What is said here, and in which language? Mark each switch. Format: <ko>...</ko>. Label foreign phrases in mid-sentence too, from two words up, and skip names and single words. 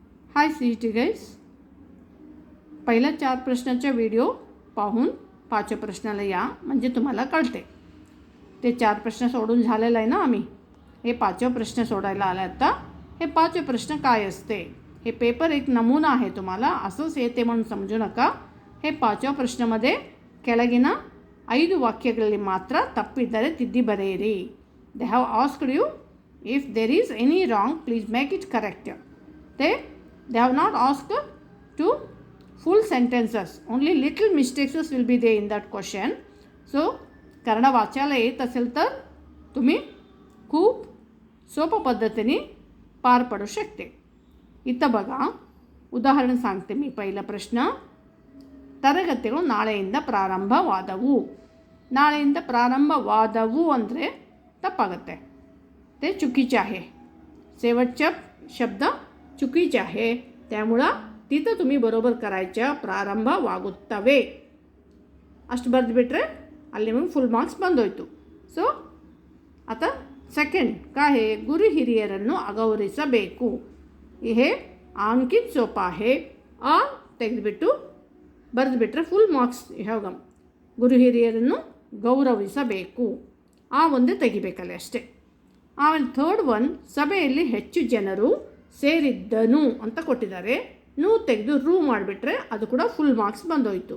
<mr>हाय CET गाईज, पहिल्या 4 प्रश्नाचा व्हिडिओ पाहून 5व्या प्रश्नाला या म्हणजे तुम्हाला कळते. ते 4 प्रश्न सोडून झालेला आहे ना आम्ही. हे 5वा प्रश्न सोडायला आला. आता हे 5वे प्रश्न काय असते, हे पेपर एक नमुना आहे, तुम्हाला असंच येते म्हणून समजू नका.</mr> <kn>हे 5ವ ಪ್ರಶ್ನೆमध्ये ಕೆಳಗಿನ 5 ವಾಕ್ಯಗಳಲ್ಲಿ ಮಾತ್ರ ತಪ್ಪಿದ್ದರೆ ತಿದ್ದಿ ಬರೆಯಿರಿ.</kn> <en>They have asked you, if there is any wrong, please make it correct. They have not asked to full sentences, only little mistakes will be there in that question.</en> <mr>So कन्नड वाचायला येत असेल तर तुम्ही खूप सोप्या पद्धतीने पार पडू शकते. इथं बघा, ಉದಾಹರಣೆ सांगते मी. पहिला प्रश्न,</mr> <kn>ತರಗತಿಗಳು ನಾಳೆಯಿಂದ ಪ್ರಾರಂಭವಾದವು. ನಾಳೆಯಿಂದ ಪ್ರಾರಂಭವಾದವು ಅಂದರೆ ತಪ್ಪಾಗುತ್ತೆ,</kn> <mr>ते चुकीचे आहे. शेवटचा शब्द चुकीचे आहे, त्यामुळं तिथं तुम्ही बरोबर करायचं.</mr> <kn>ಪ್ರಾರಂಭವಾಗುತ್ತವೆ ಅಷ್ಟು ಬರೆದುಬಿಟ್ರೆ ಅಲ್ಲಿ ನಿಮಗೆ</kn> <en>full marks</en> <kn>ಬಂದೋಯ್ತು.</kn> <mr>ಸೊ आता सेकंड काय आहे,</mr> <kn>ಗುರು ಹಿರಿಯರನ್ನು ಅಗೌರವಿಸಬೇಕು.</kn> <mr>हे आणखीन सोपं आहे.</mr> <kn>ಆ ತೆಗೆದುಬಿಟ್ಟು ಬರೆದುಬಿಟ್ರೆ</kn> <en>full marks.</en> <kn>ಯಾವಾಗ ಗುರು ಹಿರಿಯರನ್ನು ಗೌರವಿಸಬೇಕು, ಆ ಒಂದೇ ತೆಗಿಬೇಕಲ್ಲಿ ಅಷ್ಟೇ. ಆಮೇಲೆ</kn> <en>third one,</en> <kn>ಸಭೆಯಲ್ಲಿ ಹೆಚ್ಚು ಜನರು ಸೇರಿದ್ದನು ಅಂತ ಕೊಟ್ಟಿದ್ದಾರೆ. ನೂ ತೆಗೆದು ರೂ ಮಾಡಿಬಿಟ್ರೆ ಅದು ಕೂಡ</kn> <en>full marks</en> <kn>ಬಂದೋಯ್ತು.</kn>